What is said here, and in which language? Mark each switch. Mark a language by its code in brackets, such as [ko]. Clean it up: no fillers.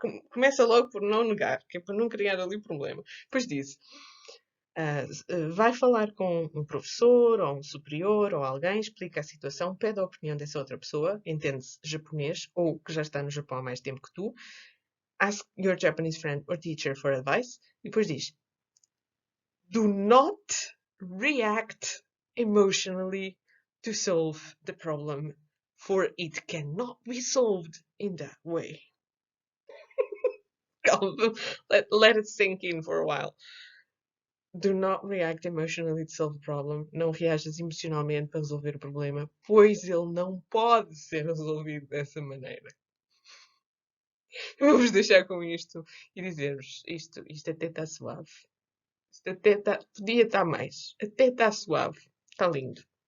[pt] Começa logo por não negar, que é para não criar ali problema. Depois diz: vai falar com um professor ou um superior ou alguém, explica a situação, pede a opinião dessa outra pessoa, entende-se japonês ou que já está no Japão há mais tempo que tu, [en] ask your Japanese friend or teacher for advice, [pt] e depois diz: [en] do not react emotionally to solve the problem, for it cannot be solved in that way. Let it sink in for a while. Do not react emotionally to solve the problem. [pt] Não reajas emocionalmente para resolver o problema, pois ele não pode ser resolvido dessa maneira. Vamos deixar com isto e dizer-vos: isto até está suave. Isto até está, podia estar mais. Até está suave. Está lindo.